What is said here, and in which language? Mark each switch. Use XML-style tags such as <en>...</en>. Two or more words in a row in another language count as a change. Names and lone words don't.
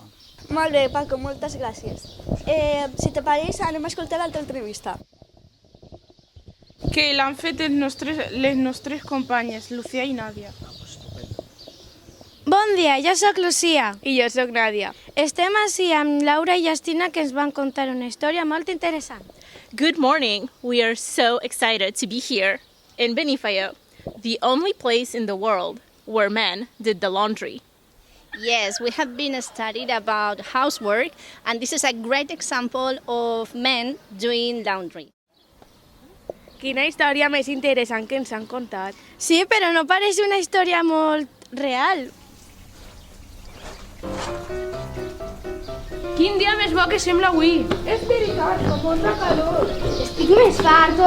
<ca>Molt bé, Paco, moltes gràcies. Si te pareix, anem a escoltar l'altra entrevista. Que l'han fet les nostres companyes, Lucía i Nàdia. Bon dia, jo sóc Lucía. I jo sóc Nàdia. Estem així amb Laura i Justina que ens van contar una història molt interessant.</ca> <en>Good morning. We are so excited to be here in Benifaió, the only place in the world where men did the laundry. Yes, we have been studied about housework, and this is a great example of men doing laundry.</en> <ca>Quina història més interessant que ens han contat. Sí, però no pareix una història molt real. Quin dia més bo que sembla avui. És veritat, com molta calor. Estic més farto.</ca>